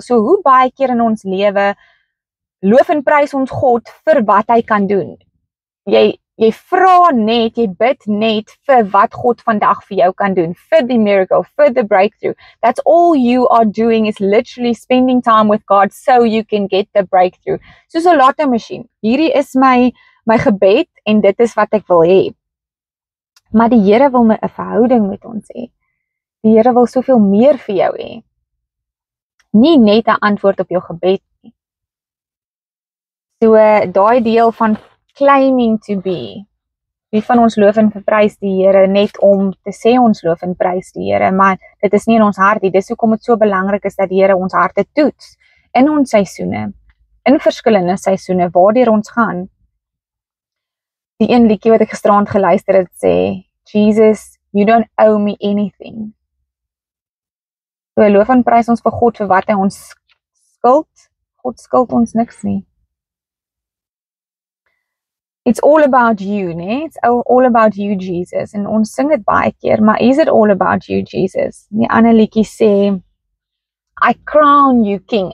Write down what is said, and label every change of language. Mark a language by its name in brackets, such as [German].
[Afrikaans] So hoe baie keer in ons lewe loof en prys ons God vir wat hy kan doen. Jy Jy vra net, jy bid net vir wat God vandag vir jou kan doen, vir die miracle, vir [English] the breakthrough. That's all you are doing is literally spending time with God so you can get the breakthrough. [Afrikaans] Soos 'n lotto masjien. Hierdie is my gebed en dit is wat ek wil hê. Maar die Here wil 'n verhouding met ons hê. Die Here wil soveel meer vir jou hê. Nie net 'n antwoord op jou gebed nie. So daai deel van [English] claiming to be. [Afrikaans] Wie van ons loof en prys die Here net om te sê ons loof en prys die Here, maar dit is nie in ons hart nie. Dis hoekom dit so belangrik is dat die Here ons harte toets in ons seisoene, in verskillende seisoene waardeur ons gaan. Die een liedjie wat ek gisteraand geluister het sê, [English] Jesus, you don't owe me anything. [Afrikaans] So loof en prys ons vir God vir wat hy ons skuld. God skuld ons niks nie. [English] It's all about you, né? It's all about you, Jesus. [Afrikaans] En ons sing dit baie keer, maar [English] is it all about you, [Afrikaans] Jesus? Die ander liedjie sê, [English] I crown you king.